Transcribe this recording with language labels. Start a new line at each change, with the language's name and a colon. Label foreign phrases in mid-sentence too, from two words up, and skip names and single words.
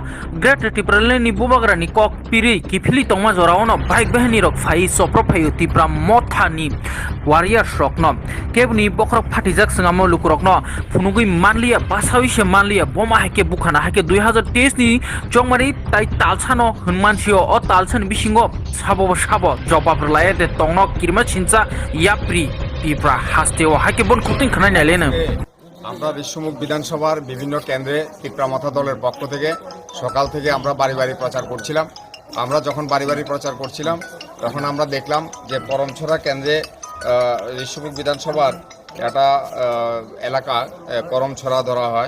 Kok Borok: Great Tipraland ni bubagra ni kok piri kifili tongma joraono bike bahani rok phai Chopropjakha Tipra Motha ni warrior rokno kebni bokrok phatijak singamo lukurokno funugui manliya basawise manliya boma hake bukhana hake 2023 ni chongmari tai talchano Mansio o talsan bisingo sabo jobab laye de tongno kirma chincha yapri Tipra hasteo hake bon kutin khana nailena
Bangla: আমরা বিশ্বমুখ বিধানসভার বিভিন্ন কেন্দ্রে টিপ্রা মথা দলের পক্ষ থেকে সকাল থেকে আমরা বাড়ি বাড়ি প্রচার করছিলাম। আমরা যখন বাড়ি বাড়ি প্রচার করছিলাম তখন আমরা দেখলাম যে করমছড়া কেন্দ্রে বিশ্বমুখ বিধানসভার একটা এলাকা করমছড়া ধরা হয়।